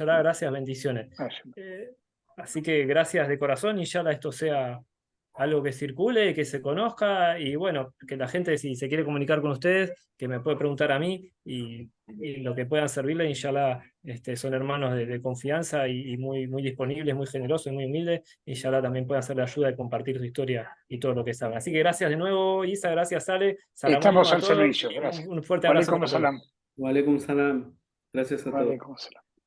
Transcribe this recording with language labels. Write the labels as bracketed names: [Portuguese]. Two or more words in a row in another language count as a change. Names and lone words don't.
[Spanish] Mayalá, gracias, bendiciones. Eh, Así que gracias de corazón y ya esto sea algo que circule, que se conozca y bueno, que la gente si se quiere comunicar con ustedes, que me puede preguntar a mí y lo que puedan servirle, inshallah, son hermanos de confianza y muy disponibles, muy generosos y muy humildes, inshallah también pueden hacerle ayuda de compartir su historia y todo lo que saben. Así que gracias de nuevo, Isa, gracias, Ale, [Arabic] السلام عليكم [Spanish] estamos a al todos, servicio, gracias. un fuerte abrazo [Arabic] Walaikum [Spanish] para todos. [Arabic] salam. وعليكم السلام. [Spanish] Gracias a todos. [Arabic] وعليكم السلام.